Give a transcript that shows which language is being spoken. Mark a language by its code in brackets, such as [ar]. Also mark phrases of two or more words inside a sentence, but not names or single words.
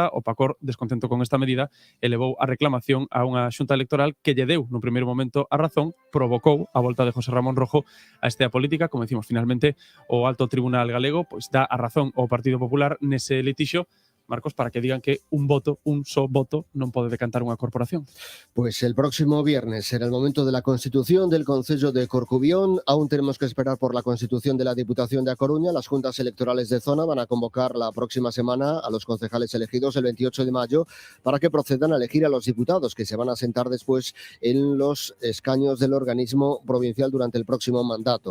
[gl] O Pacor, descontento con esta medida, elevou a reclamación a unha xunta electoral que lle deu no primeiro momento a razón, provocou a volta de José Ramón Rojo a estea política. Como decimos, finalmente o alto tribunal galego pois dá a razón ao Partido Popular nese litixio, Marcos, para que digan que un só voto, non pode decantar unha corporación. [es] Pues el próximo viernes será el momento de la constitución del Concello de Corcubión. Aún tenemos que esperar por la constitución de la Diputación de A Coruña. Las juntas electorales de zona van a convocar la próxima semana a los concejales elegidos el 28 de mayo para que procedan a elegir a los diputados que se van a sentar después en los escaños del organismo provincial durante el próximo mandato.